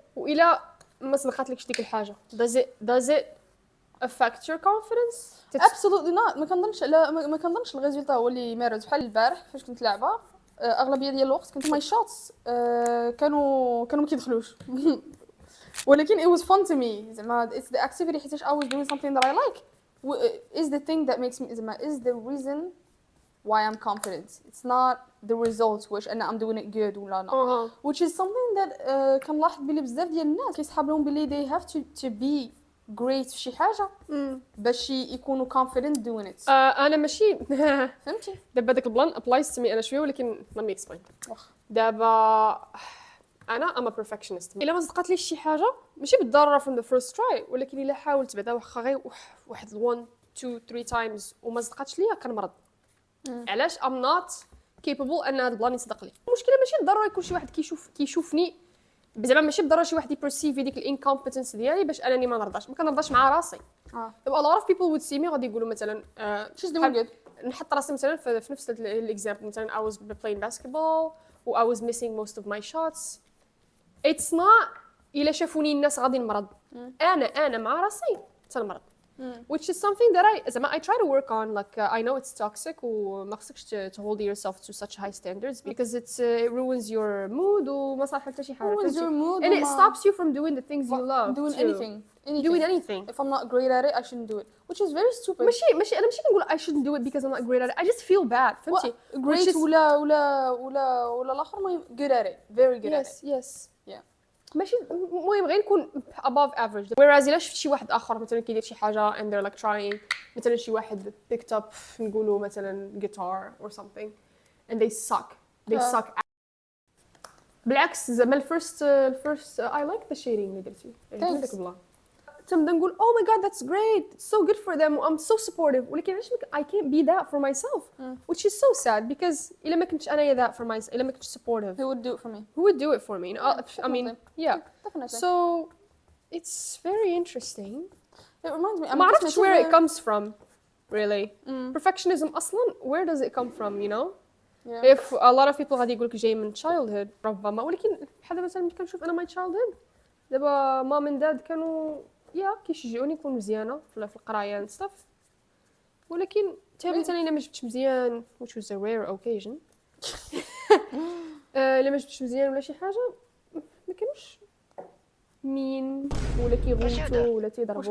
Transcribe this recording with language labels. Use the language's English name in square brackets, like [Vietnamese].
[Arabic] وإلا ما صدقاتلكش ديك الحاجه [English] does it affect your confidence؟ absolutely not. [Arabic] ما كنظنش الريزولتا هو اللي مارز. بحال البارح فاش كنت لعبه اغلبيه ديال الوقت كنت ماي شوتس كانوا ما كيدخلوش ولكن [English] it was fun to me. زعما it's the activity [Arabic] حيت [English] I was doing something that I like is the thing that makes me زعما is the reason why I'm confident. It's not the results which I'm doing it good [Arabic] ولا [English] not. which is something that [Arabic] كنلاحظ بلي بزاف ديال الناس كيسحاب لهم بلي [English] they have to be great [Arabic] في شي حاجه باش يكونوا [English] confident doing it. [Arabic] انا ماشي فهمتي. دابا داك البلان [English] applies to me [Arabic] انا شويه ولكن [English] let me explain. [Arabic] دابا انا ام perfectionist. الا ما صدقاتليش شي حاجه ماشي بالضروره [English] from the first try [Arabic] ولكن الا حاولت بعدا واخا غير واحد 1 2 3 times وما صدقاتش ليا كنمرض. علاش [English] I'm not capable [Arabic] ان هذا البلان يصدق لي. المشكله ماشي بالضروره يكون شي واحد كيشوفني زعما ماشي بالضروره شي واحد يبرسيفي ديك الانكومبتنس ديالي باش انني ما كنرضاش مع راسي. [English] دابا a lot of people would see me [Arabic] غادي يقولوا مثلا [English] she's doing good. [Arabic] نحط راسي مثلا في نفس الاكزامبل مثلا [English] I was playing basketball و I was missing most of my shots. It's not [Arabic] إلا شافوني الناس غادي نمرض. انا مع راسي تنمرض [English] which is something that I try to work on. Like I know it's toxic [Arabic] وما خصكش [English] to hold yourself to such high standards because it ruins your mood [Arabic] وما صالح حتى شي حاجة. [English] ruins your mood and it stops you from doing the things you love. doing too. anything. Doing anything. If I'm not great at it I shouldn't do it, which is very stupid. [Arabic] ماشي أنا ماشي كنقول [English] I shouldn't do it because I'm not great at it. I just feel bad. [Arabic] فهمتي؟ [English] great [Arabic] ولا الآخر ما [English] good at it, very good at it. Yes. Yeah. [Arabic] ماشي المهم غير نكون [English] above average. Whereas [Arabic] إلا شفت شي واحد آخر مثلا كيدير شي حاجة [English] and they're like trying [Arabic] مثلا شي واحد [English] picked up [Arabic] نقولوا مثلا [English] guitar or something and they suck. [Arabic] بالعكس زعما الفيرست [English] I like the shading [Arabic] اللي درتي. عجبني بلا. تنبدا نقول [English] oh my god that's great, it's so good for them I'm so supportive [Arabic] ولكن علاش [English] I can't be that for myself which is so sad because [Arabic] إلا ما كنتش أنا [English] that for myself [Arabic] إلا ما كنتش [English] supportive who would do it for me. who would do it for me? I mean yeah Definitely. so it's very interesting. It reminds me. [Arabic] ما عرفتش [English] where it comes from really. Perfectionism [Arabic] أصلا [English] where does it come from, you know? Yeah. If a lot of people [Arabic] غادي يقولك جاي من childhood ربما ولكن بحال مثلا ملي كنشوف أنا my childhood دابا [English] mom and dad [Arabic] كانوا كيشجعوني نكون مزيانة في القراية and stuff ولكن مثلا إلا ما جبتش مزيان [English] which was a rare occasion [Arabic] إلا ما جبتش مزيان ولا شي حاجة ما كانوش مين ولا كيغوتوا ولا تيضربوا.